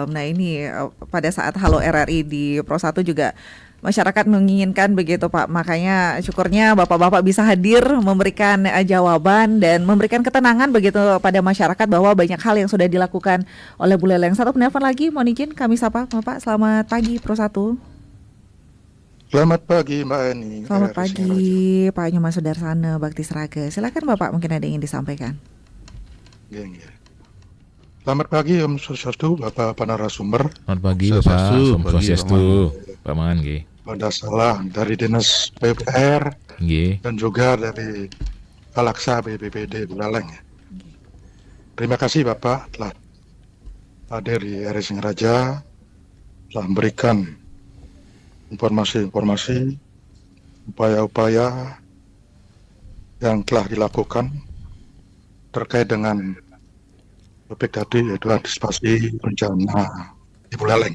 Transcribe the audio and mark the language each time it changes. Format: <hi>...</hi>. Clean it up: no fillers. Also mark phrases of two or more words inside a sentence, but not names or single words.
<id>Nah ini pada saat Halo RRI di Pro 1 juga masyarakat menginginkan begitu Pak. Makanya syukurnya Bapak-bapak bisa hadir memberikan jawaban dan memberikan ketenangan begitu pada masyarakat bahwa banyak hal yang sudah dilakukan oleh Bu Leleng. Satu penelpon lagi, mohon izin kami sapa Bapak. Selamat pagi Pro 1. Selamat pagi Mbak Eni. Selamat pagi Pak Nyoman Sudarsana Bakti Sraga. Silakan Bapak, mungkin ada yang ingin disampaikan. Selamat pagi Om Swastiastu, Bapak narasumber. Selamat pagi Bapak. Swastiastu, Om pagi, Swastiastu. Pak Mangan nggih. Pada salah dari Dinas PUPR Nggih. dan juga dari Kalaksa BPBD Buleleng. Terima kasih Bapak telah hadir di RRI Singaraja, telah memberikan informasi-informasi, upaya-upaya yang telah dilakukan terkait dengan topik tadi, yaitu antisipasi bencana di Buleleng.</id>